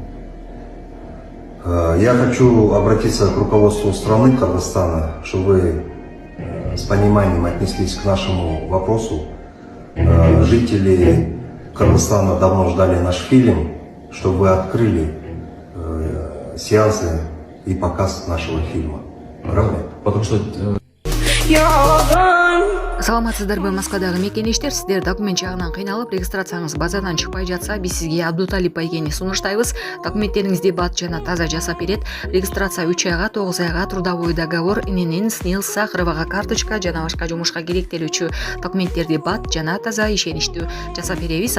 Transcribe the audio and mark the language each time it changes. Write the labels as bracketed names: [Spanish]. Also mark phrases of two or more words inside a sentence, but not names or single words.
[Russian] Я хочу обратиться к руководству страны Кыргызстана, чтобы вы с пониманием отнеслись к нашему вопросу. Жители Кыргызстана давно ждали наш фильм, чтобы вы открыли сеансы и показ нашего фильма. Рахмет. Потому что [Kyrgyz] Саламатсыздарбы, Москвадагы мекенештер, сиздер документ жагынан кыйналып, регистрацияңыз базадан чыкпай жатса, биз сизге Абдуталип Байгени сунуштайбыз. Документтериңизди бат жана таза жасап берет. Регистрация 3 айга, 9 айга, [Russian] трудовой договор, [Kyrgyz] ИНН, СНИЛС, сахаровага карточка жана башка жумушка керектелүүчү документтерди бат жана таза ишеничтүү жасап беребиз.